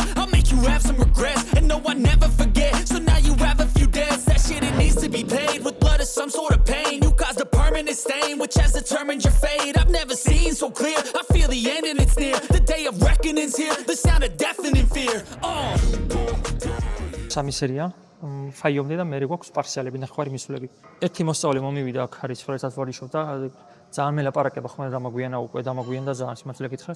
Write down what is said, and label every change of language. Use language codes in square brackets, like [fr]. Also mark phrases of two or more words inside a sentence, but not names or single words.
[en] I'll make you have some regrets. And no, I never forget. So now you have a few debts. That shit, it needs to be paid with blood or some sort of pain. You caused a permanent stain, which has determined your fate. I've never seen so clear. I feel the end and it's near. The day of reckoning's here. The sound of deafening fear. [ka] სამი სერია. ფაიომდე და მე გვაქვს პარციალები, ნახვარი მისვლები. ერთი მოსწავლე მომივიდა აქ არის, როდესაც ვარჯიშობ და ძალიან მელაპარაკება ხომ დამაგვიანა უკვე დამაგვიანდა ძალიან სიმართლე გითხრათ.